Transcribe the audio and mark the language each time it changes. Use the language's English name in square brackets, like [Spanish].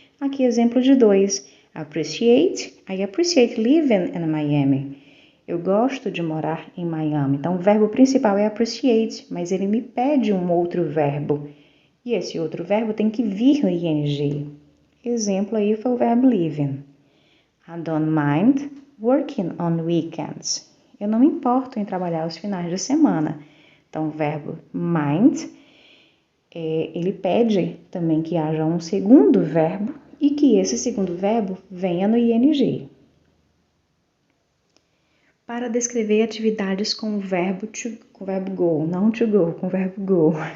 [Portuguese] Aqui exemplo de 2. [English] I appreciate living in Miami. [Portuguese] Eu gosto de morar em Miami. Então, o verbo principal é appreciate, mas ele me pede um outro verbo. E esse outro verbo tem que vir no ing. Exemplo aí foi o verbo living. [English] I don't mind working on weekends. [Portuguese] Eu não me importo em trabalhar aos finais de semana. Então, o verbo mind, ele pede também que haja um segundo verbo e que esse segundo verbo venha no ing. Para descrever atividades com o verbo go, não to go, com o verbo go.